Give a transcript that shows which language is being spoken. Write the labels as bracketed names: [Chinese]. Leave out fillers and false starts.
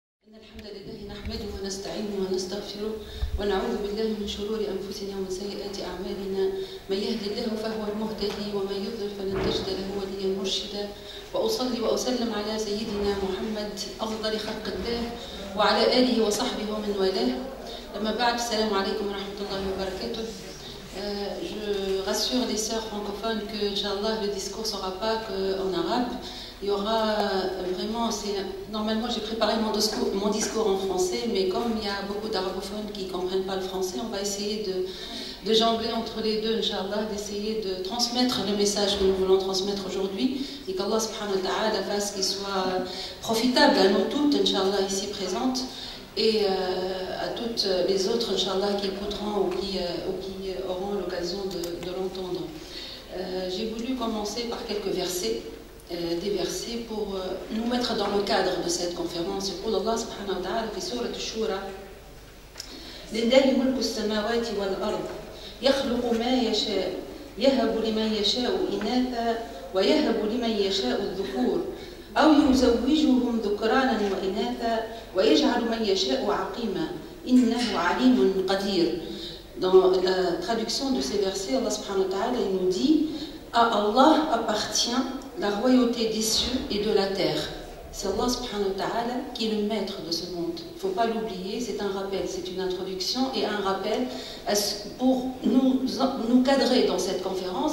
[Arabic] إن الحمد لله نحمده ونستعينه ونستغفره ونعوذ بالله من شرور أنفسنا ومن سيئات أعمالنا. من يهد الله فهو المهتدي ومن يضلل فلن تجد له وليا مرشدا. وأصلي وأسلم على سيدنا محمد أفضل خلق الله وعلى آله وصحبه ومن والاه. أما بعد، السلام عليكم ورحمة الله وبركاته. [French] Je rassure les sœurs francophones que, Inch'Allah, le discours ne sera pas qu'en arabe. Il y aura vraiment, normalement j'ai préparé mon discours en français, mais comme il y a beaucoup d'arabophones qui ne comprennent pas le français, on va essayer de jongler entre les deux, Inch'Allah, d'essayer de transmettre le message que nous voulons transmettre aujourd'hui, et qu'Allah subhanahu wa ta'ala fasse qu'il soit profitable à nous toutes, Inch'Allah, ici présentes, et à toutes les autres, Inch'Allah, qui écouteront ou qui auront l'occasion de l'entendre. J'ai voulu commencer par quelques versets, des versets pour nous mettre dans le cadre de cette conférence. [Arabic] يقول الله سبحانه وتعالى في سورة الشورى: لله ملك السماوات والأرض يخلق ما يشاء يهب لمن يشاء إناثا ويهب لمن يشاء الذكور أو يزوجهم ذكرانا وإناثا ويجعل من يشاء عقيما إنه عليم قدير. [French] Dans la traduction de ces versets, Allah subhanahu wa ta'ala nous dit: à Allah appartient la royauté des cieux et de la terre. C'est Allah subhanahu wa ta'ala qui est le maître de ce monde. Il ne faut pas l'oublier, c'est un rappel, c'est une introduction et un rappel pour nous cadrer dans cette conférence.